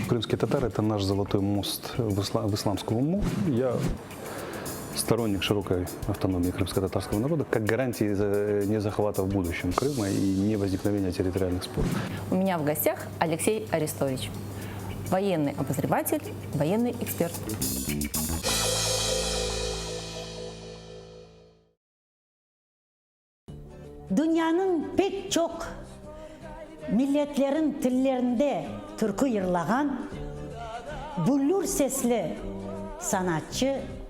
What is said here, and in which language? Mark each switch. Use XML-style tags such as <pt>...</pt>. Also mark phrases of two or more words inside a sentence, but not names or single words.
<ru>Крымские татары – это наш золотой мост в исламском уму. Я сторонник широкой автономии крымско-татарского народа как гарантии не захвата в будущем Крыма и не возникновения территориальных споров. У меня в гостях Алексей Арестович, военный обозреватель, военный эксперт.</ru> <tt>Dünyanın pek çok milletlerin tillerinde türkü yırlagan bullur sesli sanatçı</tt>